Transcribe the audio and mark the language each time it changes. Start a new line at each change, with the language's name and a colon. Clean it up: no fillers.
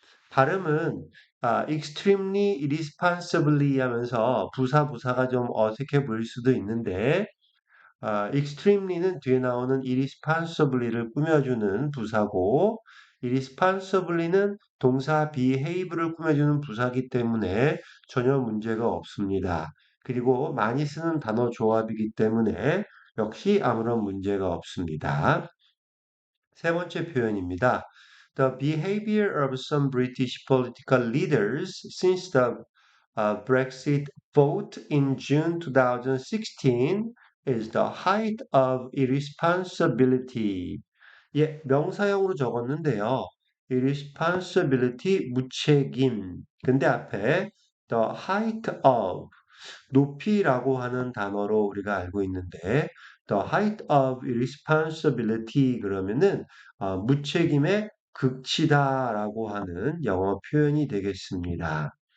Korean: 발음은 extremely irresponsibly 하면서 부사가 좀 어색해 보일 수도 있는데 extremely는 뒤에 나오는 irresponsibly를 꾸며주는 부사고 irresponsibly는 동사 behave를 꾸며주는 부사기 때문에 전혀 문제가 없습니다. 그리고 많이 쓰는 단어 조합이기 때문에 역시 아무런 문제가 없습니다. 세 번째 표현입니다.
English: The behavior of some British political leaders since the Brexit vote in June 2016 is the height of irresponsibility.
Korean: 예, 명사형으로 적었는데요. irresponsibility, 무책임. 근데 앞에
English: the height of
Korean: 높이라고 하는 단어로 우리가 알고 있는데
English: the height of responsibility
Korean: 그러면은 무책임의 극치다라고 하는 영어 표현이 되겠습니다.